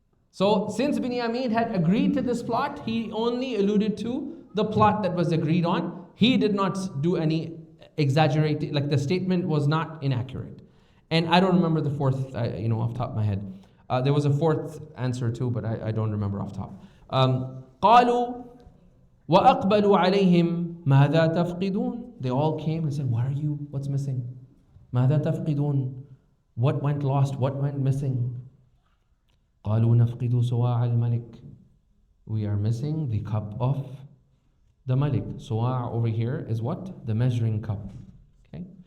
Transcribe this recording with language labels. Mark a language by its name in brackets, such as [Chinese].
[English] So since Binyamin had agreed to this plot, he only alluded to the plot that was agreed on. He did not do any exaggerating, like the statement was not inaccurate. And I don't remember the fourth, off the top of my head. There was a fourth answer too, but I don't remember off the top. [Arabic] قالوا وأقبلوا عليهم ماذا تفقدون. [English] They all came and said, what's missing? [Arabic] ماذا تفقدون? [English] What went lost? What went missing? [Arabic] قالوا نفقد صواع الملك. [English] We are missing the cup of the Malik. Suwa' over here is what? The measuring cup. Okay.